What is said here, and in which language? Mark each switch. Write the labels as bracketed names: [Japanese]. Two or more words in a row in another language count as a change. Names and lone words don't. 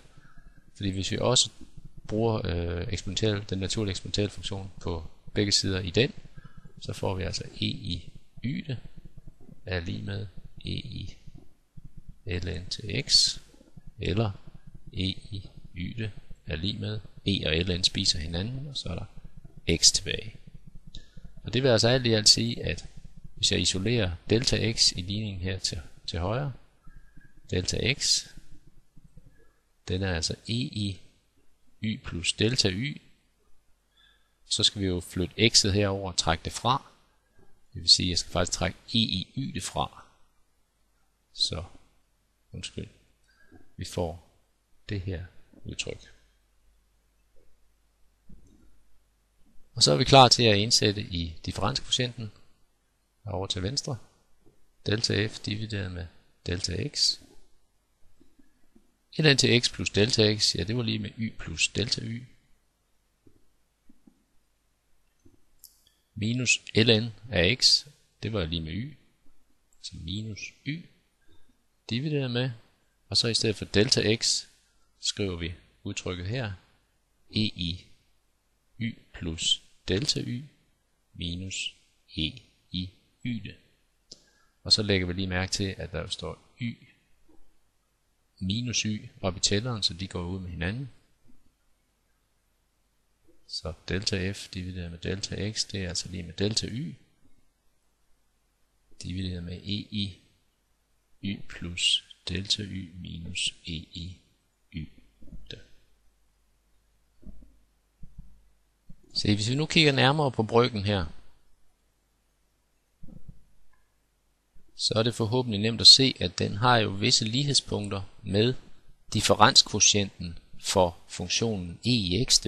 [Danish] Fordi hvis vi også bruger den naturlige eksponentielle funktion på begge sider i den, så får vi altså e i y er lige med e i ln til x, eller e i y er lige med e og ln spiser hinanden, og så er der x tilbage. Og det vil altså alt i alt sige, at hvis jeg isolerer delta x i ligningen her til højre, delta x, den er altså e i y plus delta y, så skal vi jo flytte x'et herover og trække det fra. Det vil sige, at jeg skal faktisk trække e i y det fra. Så, undskyld, vi får det her udtryk. Og så er vi klar til at indsætte i differenskvotienten over til venstre. Delta f divideret med delta x. ln til x plus delta x, ja det var lige med y plus delta y. Minus ln af x, det var lige med y. Så minus y divideret med, og så i stedet for delta x, skriver vi udtrykket her, e i y plus delta y minus e i y. Og så lægger vi lige mærke til, at der står y minus y op i tælleren, så de går ud med hinanden. Så delta f divideret med delta x, det er altså lige med delta y divideret med e i y plus delta y minus e i y. Så hvis vi nu kigger nærmere på brøken her, så er det forhåbentlig nemt at se, at den har jo visse lighedspunkter med differenskvotienten for funktionen e i x'te.